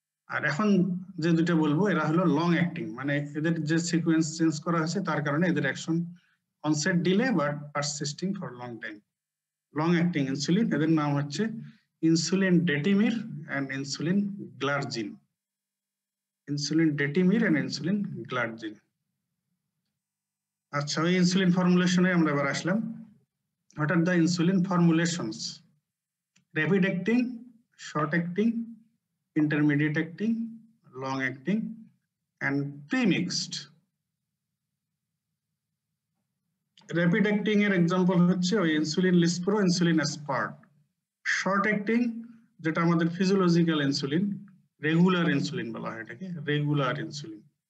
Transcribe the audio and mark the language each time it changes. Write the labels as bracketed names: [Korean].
[Bangla] আর এখন যে দুটো বলবো এরা হলো লং অ্যাক্টিং, মানে এদের যে সিকোয়েন্স চেঞ্জ করা হয়েছে তার কারণে এদের action onset delay but persisting for long time, long acting insulin. এদের নাম হচ্ছে insulin ডেটিমির and insulin গ্লাডজিন, insulin ডেটিমির and insulin গ্লাডজিন। আচ্ছা, ওই ইনসুলিন ফর্মুলেশনে আমরা এবার আসলাম। [English] What are the insulin formulations? Rapid acting, short acting, intermediate acting, long acting, and pre-mixed. [Bangla] Rapid acting এর example হচ্ছে ওই insulin lispro, insulin Asphalt. Short acting যেটা আমাদের ফিজিওলজিক্যাল ইনসুলিন, রেগুলার ইনসুলিন বলা হয় এটাকে, রেগুলার ইনসুলিন।